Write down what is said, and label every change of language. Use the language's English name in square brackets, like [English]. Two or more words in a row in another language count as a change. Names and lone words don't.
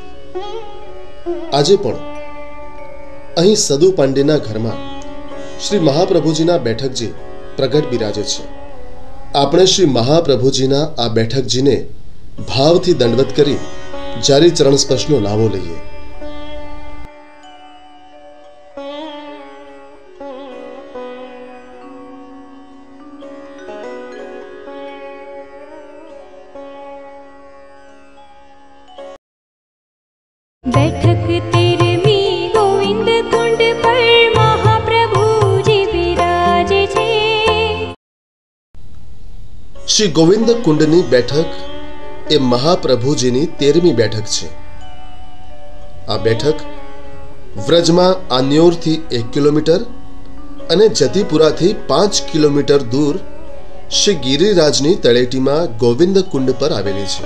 [Gujarati] આજે પણ અહીં સદુ પાંડેના ઘરમાં શ્રી મહાપ્રભુજીના બેઠકજી પ્રગટ બિરાજે છે. આપણે શ્રી મહાપ્રભુજીના આ બેઠકજીને ભાવથી દંડવત કરી જારી ચરણ સ્પર્શનો લાવો લઈએ. [Hindi] बैठक तेरमी गोविंद कुंड पर महाप्रभुजी विराजे छे. [Gujarati] શ્રી ગોવિંદ કુંડની બેઠક એ મહાપ્રભુજીની 13મી બેઠક છે. આ બેઠક વ્રજમાં આન્યોરથી 1 કિલોમીટર અને જતીપુરાથી 5 કિલોમીટર દૂર શ્રી ગિરિરાજની તળેટીમાં ગોવિંદ કુંડ પર આવેલી છે.